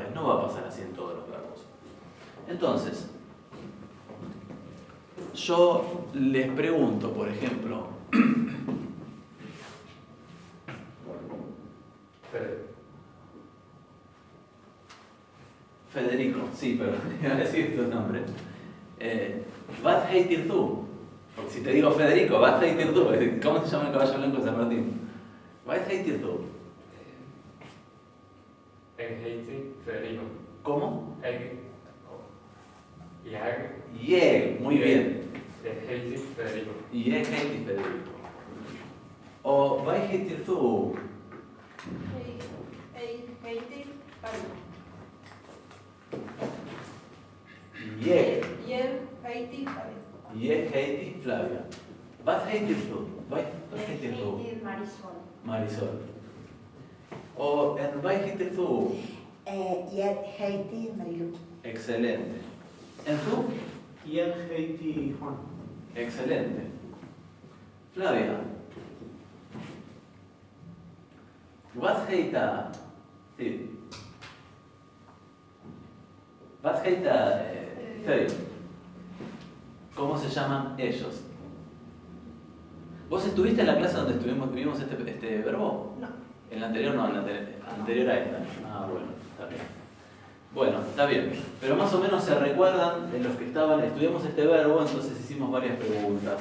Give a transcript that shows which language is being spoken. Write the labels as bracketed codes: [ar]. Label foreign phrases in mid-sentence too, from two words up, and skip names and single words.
[es] No va a pasar así en todos los verbos. Entonces, yo les pregunto, por ejemplo, Federico, sí, pero iba a decir tu nombre. [sv] Vad heter du? [es] Porque si te digo Federico, [sv] vad heter du? [es] ¿Cómo se llama el caballo blanco de San Martín? [sv] Vad heter du? Federico. [es] ¿Cómo? [sv] Jag [es] Jeg, muy bien. [sv] heter Federico. Jeg heter Federico. O vad heter du? Jeg. Jeg heter Flavia. Vad heter du? Vad heter du? Marisol. Marisol. O en vad heter du? Jeg heter Marilu. [es] Excelente. En tú? [sv] Jeg heter Juan. [es] Excelente. Flavia. [sv] Vad heter du? Vad heter du? [es] ¿Cómo se llaman ellos? ¿Vos estuviste en la clase donde vimos este verbo? No. En la anterior no, en la anterior a esta. Ah, bueno, está bien. Bueno, está bien. Pero más o menos se recuerdan de los que estaban, estudiamos este verbo, entonces hicimos varias preguntas.